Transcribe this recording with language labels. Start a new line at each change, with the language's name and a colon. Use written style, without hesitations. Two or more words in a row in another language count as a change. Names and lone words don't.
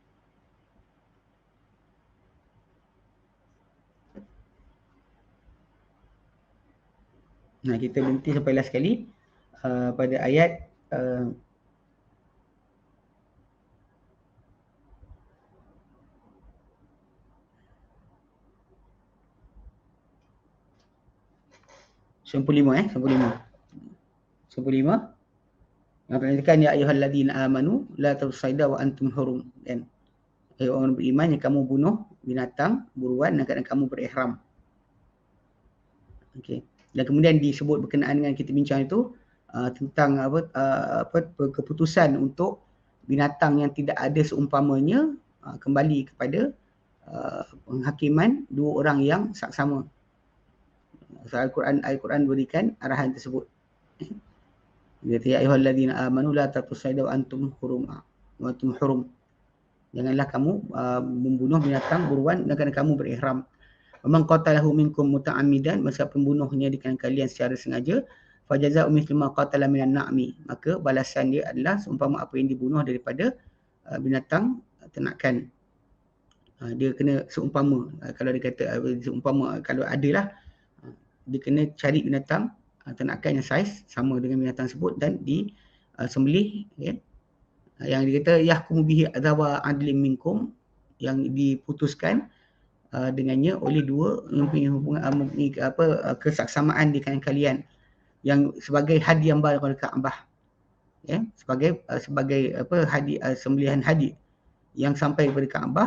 Malay: Nah, kita berhenti sampai last sekali pada ayat Sembilan puluh lima. Yang perhatikan,
Arabic: يا أيها الذين آمنوا لا تقتلوا الصيد وأنتم حرم.
Malay: Dan orang beriman yang kamu bunuh binatang buruan dan keadaan kamu berihram. Okey. Dan kemudian disebut berkenaan dengan kita bincang itu tentang keputusan untuk binatang yang tidak ada seumpamanya kembali kepada penghakiman dua orang yang saksama. Al-Quran berikan arahan tersebut. Dia kata,
Arabic: يا أيها الذين آمنوا لا تقتلوا الصيد وأنتم حرم.
Malay: Janganlah kamu membunuh binatang buruan dan kerana kamu berihram.
Arabic: من قتله منكم متعمدا,
Malay: masa pembunuhnya di kalangan kalian secara sengaja,
Arabic: فجزاء مثل ما قتل من النعم,
Malay: maka balasan dia adalah seumpama apa yang dibunuh daripada binatang ternakan. Dia kena seumpama, kalau dia kata seumpama, kalau adalah dia kena cari binatang ternakan yang saiz sama dengan binatang tersebut dan disembelih, ya. Yang dia kata
Arabic: يحكم به ذوا عدل منكم,
Malay: yang diputuskan dengannya oleh dua mempunyai hubungan kesaksamaan di kalangan kalian, yang sebagai hadiah kepada Kaabah, ya, sebagai sembelihan hadi yang sampai kepada Kaabah.